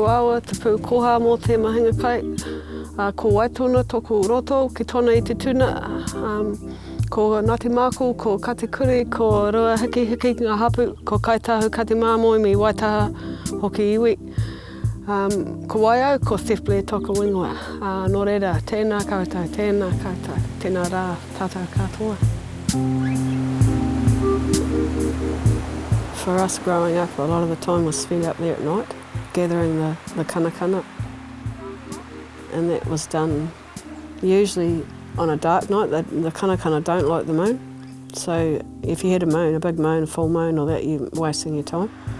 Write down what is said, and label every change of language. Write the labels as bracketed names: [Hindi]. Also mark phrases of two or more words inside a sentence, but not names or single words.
[Māori] awa, te pū koha mō te mahinga kai, ko Waitona toku roto, ki tona i te tuna, ko Ngāti Māku, ko Katikuri, ko Rua Hiki Hiki ngā hapu, ko Ngāi Tahu kati māmoi mi Waitaha hoki iwi. Ko Waiau, ko Blair toku ingoa. Nō reira, tēnā koutou, tēnā rā tātou katoa. [English] For us growing up, a lot of the time was spent up there at night, gathering the kanakana. And that was done usually on a dark night. The kanakana don't like the moon. So if you had a moon, a big moon, a full moon or that, you're wasting your time.